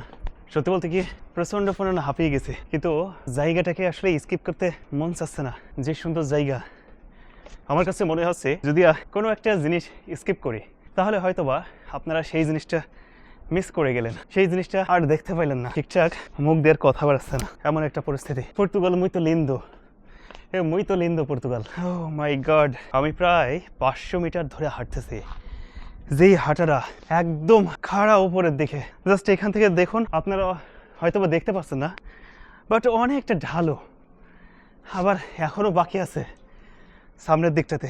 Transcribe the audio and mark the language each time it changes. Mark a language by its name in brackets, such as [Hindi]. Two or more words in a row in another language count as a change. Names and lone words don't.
[Bangla] সত্যি বলতে কি প্রচণ্ড পরিমাণে হাঁপিয়ে গেছে, কিন্তু জায়গাটাকে আসলে স্কিপ করতে মন চাচ্ছে না। যে সুন্দর জায়গা, আমার কাছে মনে হচ্ছে যদি কোনো একটা জিনিস স্কিপ করি, তাহলে হয়তোবা আপনারা সেই জিনিসটা মিস করে গেলেন, সেই জিনিসটা আর দেখতে পাইলেন না। ঠিকঠাক মুখ দিয়ে কথা বেরোচ্ছে না, এমন একটা পরিস্থিতি। [Portuguese] পর্তুগাল muito lindo, muito lindo পর্তুগাল। [English] oh my god, [Bangla] আমি প্রায় 500 মিটার ধরে হাঁটতেছি। যেই হাঁটাটা একদম খাড়া উপরের দিকে, জাস্ট এখান থেকে দেখুন, আপনারা হয়তো বা দেখতে পাচ্ছেন না, বাট অনেকটা ঢালো। আবার এখনও বাকি আছে সামনের দিকটাতে।